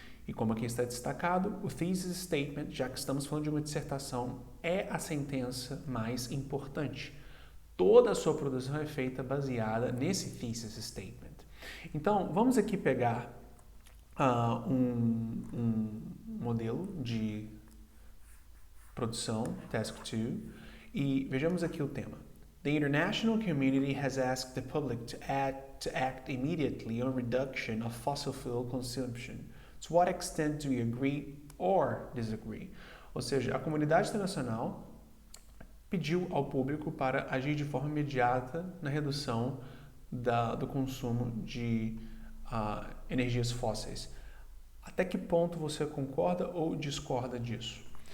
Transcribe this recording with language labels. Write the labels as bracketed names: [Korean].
[Portuguese] E como aqui está destacado, o thesis statement, já que estamos falando de uma dissertação, é a sentença mais importante. Toda a sua produção é feita baseada nesse thesis statement. Então, vamos aqui pegar um modelo de produção, Task 2, e vejamos aqui o tema. [English] The international community has asked the public to act immediately on reduction of fossil fuel consumption. To what extent do you agree or disagree? [Portuguese] Ou seja, a comunidade internacional pediu ao público para agir de forma imediata na redução do consumo de energias fósseis. Até que ponto você concorda ou discorda disso?